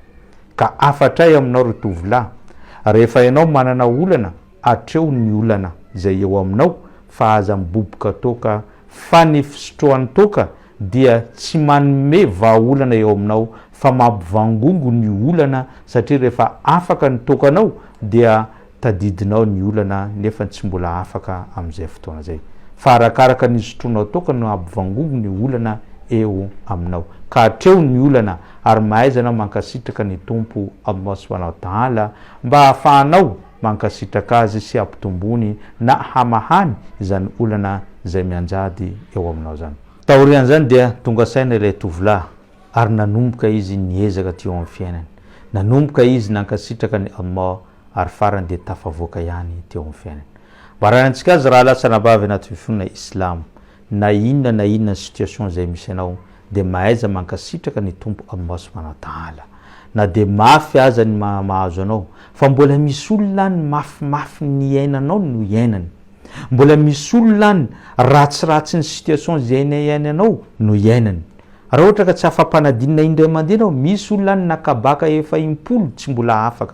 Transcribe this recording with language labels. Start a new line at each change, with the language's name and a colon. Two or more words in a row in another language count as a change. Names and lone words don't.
Malagasy: Ka afatray aminao ry tovolahy, rehefa ianao manana olana atreo ny olana zay eo aminao fa aza miboboka toka, fa ny fisotroan'ny toka dia tsy manome vahaolana eo aminao fa mampivangongo ny olana, satria rehefa afaka ny tokanao dia tadidinao ny olana nefa tsy mbola afaka amin'izay fotoana zay, fa arakaraka ny sotronao toka no ampivangongo ny olana eo aminao. Ka atreo ny olana ary mahaizanao mankasitraka ny tompo Allah
Arabic: subhanahu wa ta'ala
Malagasy: mba hahafahanao mankasitraka azy sy ampitombony na hamahany izany olana zay mianjady eo aminao zany. Taorian'izany dia tonga saina ilay tovolahy ary nanomboka izy niezaka teo amin'ny fiainany, nanomboka izy nankasitraka ny Allah ary farany dia tafavoaka ihany teo amin'ny fiainany. Baranantsika azy raha lasa nabavy anaty fifonina Islam, na inona situation zay misy anao de mahaiza mankasitraka ny tompo Allah
Arabic: subhanahu wa ta'ala,
Malagasy: na de mafy aza ny mahazo anao, fa mbola misy olona ny mafimafy ny iainanao no iainany, mbola misy olona ny ratsiratsy ny situation zay iainanao no iainany. Raha ohatra ka tsy afa-panadinina indray mandeha anao, misy olona ny nakabaka efa 40 tsy mbola afaka.